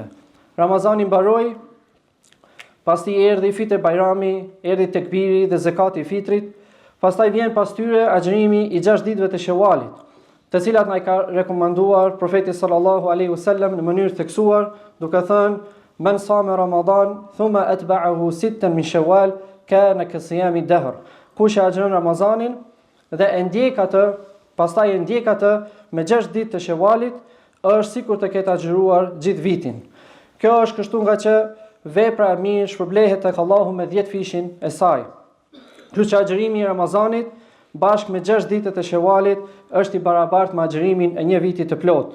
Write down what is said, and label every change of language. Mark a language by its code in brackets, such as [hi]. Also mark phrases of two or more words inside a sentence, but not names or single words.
[sq] Ramazani mbaroi, pastaj erdhi fite Bajrami, erdhi tekbiri dhe zakati i fitrit, pastaj vjen pas tyre agjërimi i 6 ditëve të Shewalit, të cilat na i ka rekomanduar profeti [ar] صلى الله عليه وسلم [sq] në mënyrë theksuar, duke thënë: [ar] "من صام رمضان ثم أتبعه 6 من شوال كان كصيام الدهر." [sq] Kush e agjeron Ramazanin dhe e ndjek atë, pastaj e ndjek atë me 6 ditë të Shewalit, është sikur të ketë agjëruar gjithë vitin. Kjo është kështu nga që vepra e mirë shpërblehet tek Allahu me 10 fishin e saj. Kështu që agjërimi i Ramazanit bashkë me 6 ditët e Shewalit është i barabartë me agjërimin e një viti të plot.